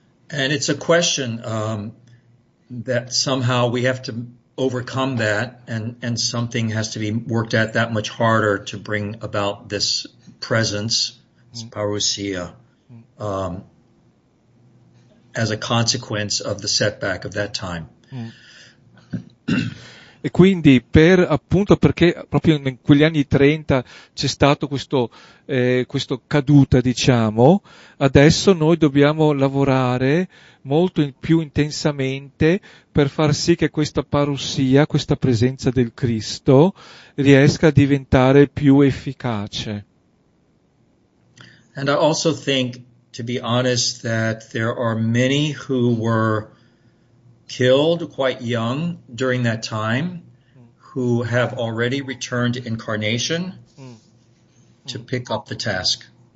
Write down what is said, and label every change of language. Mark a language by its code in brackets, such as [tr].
[en] And it's a question that somehow we have to overcome that, and something has to be worked at that much harder to bring about this presence, this parousia, as a consequence of the setback of that time. [it] E quindi perché proprio in quegli anni 30 c'è stato questo caduta, diciamo, adesso noi dobbiamo lavorare molto più intensamente per far sì che questa parousia, questa presenza del Cristo, riesca a diventare più efficace. [en] And I also think, to be honest, that there are many who were killed quite young during that time, who have already returned to incarnation to pick up the task.